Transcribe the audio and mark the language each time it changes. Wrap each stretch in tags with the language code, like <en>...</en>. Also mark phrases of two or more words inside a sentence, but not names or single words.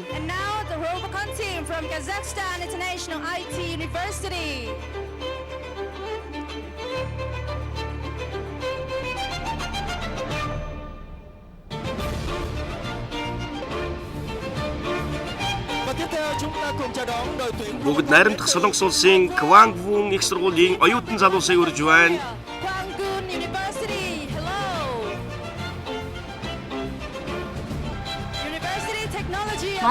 <en>And now the Robocon team from Kazakhstan International IT University.</en> <mn>Бүгд найрамдах Солонгос улсын Kwangwon их сургуулийн оюутан залуусыг урьж байна.</mn> <en>Kwanggun University. Hello. University Technology. of</en>